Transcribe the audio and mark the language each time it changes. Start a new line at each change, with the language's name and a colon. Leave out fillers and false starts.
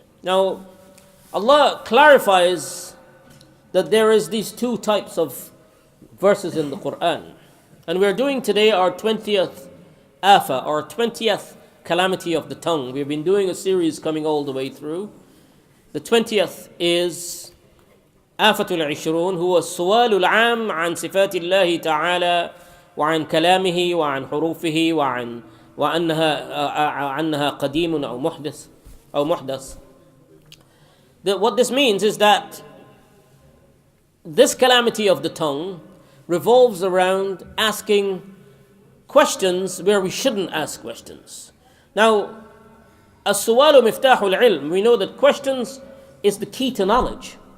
English: Now, Allah clarifies that there is these two types of verses in the Quran, and we're doing today our 20th afa, or 20th calamity of the tongue. We've been doing a series coming all the way through. The 20th is
Arabic: آفة العشرون, هو السؤال العام عن صفات الله تعالى وعن كلامه وعن حروفه وأنها قديم أو محدث.
English: What this means is that this calamity of the tongue revolves around asking questions where we shouldn't ask questions. Now,
Arabic: السؤال مفتاح العلم,
English: we know that questions is the key to knowledge.